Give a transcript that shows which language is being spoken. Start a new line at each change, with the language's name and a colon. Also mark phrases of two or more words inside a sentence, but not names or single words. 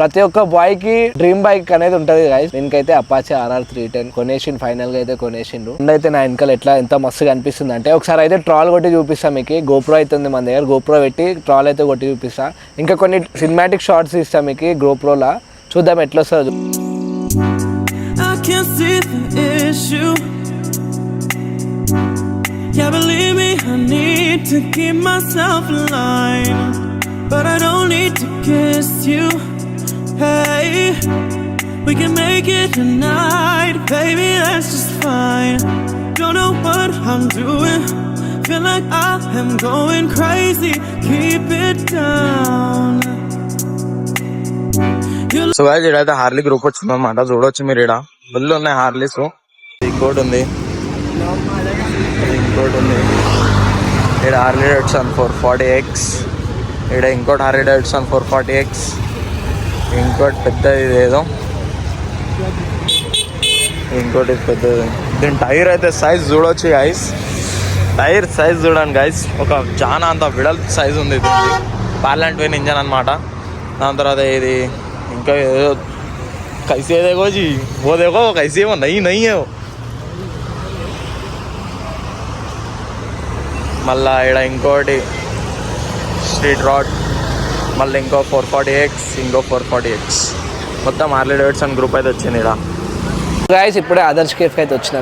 Telugu: ప్రతి ఒక్క బాయ్ కి
English: dream bike
Telugu: అనేది ఉంటది గైస్. దీనికైతే అపాచీ RR 310 కొనేసిండు, ఫైనల్ గా అయితే కొనేసిండు. అయితే నా వెనకాల ఎంత మస్తుగా అనిపిస్తుంది అంటే, ఒకసారి అయితే ట్రాల్ కొట్టి చూపిస్తా మీకు. గోప్రో అయితే ఉంది మన దగ్గర, గోప్రో పెట్టి ట్రాల్ అయితే కొట్టి చూపిస్తా. ఇంకా కొన్ని
English: cinematic shots
Telugu: ఇస్తా మీకు గోప్రోలా, చూద్దాం ఎట్లా వస్తుందో.
English: Yeah, believe me, I need to keep myself alive, but I don't need to kiss you. Hey, we can make it tonight, baby, that's just fine. Don't know what I'm doing, feel like I am going crazy, keep it down.
Telugu: సో గైస్ ఇడైతే హార్లీ గ్రూప్ వచ్చిందన్నమాట. చూడొచ్చు మీరు, ఇక్కడ ఫుల్ ఉన్నాయి హార్లీస్. ఇంకోటి ఉంది, ఇక్కడ హార్లీ డేవిడ్సన్ 440X, ఇక్కడ ఇంకోటి హార్లీ డేవిడ్సన్ 440X, ఇంకోటి పెద్దది ఇదేదో, ఇంకోటి పెద్దది. దీని టైర్ అయితే సైజ్ చూడొచ్చు గైస్,
English: tire size
Telugu: చూడండి గైస్, ఒక చాలా అంత విడల్ సైజ్ ఉంది దీనికి. పార్లెంట్ వేన్ ఇంజన్ అనమాట. దాని తర్వాత ఇది ఇంకా ఏదో
Hindi: कैसे देखो जी, वो देखो कैसे वो नहीं है वो.
Telugu: మళ్ళా ఇక్కడ ఇంకోటి స్ట్రీట్ రాడ్, మళ్ళీ ఇంకో 440X, ఇంకో 440X, మొత్తం హార్లీ డేవిడ్సన్ గ్రూప్ అయితే వచ్చింది ఇక్కడ. గైస్ ఇప్పుడే అదర్స్ కేఫ్ అయితే వచ్చినాం.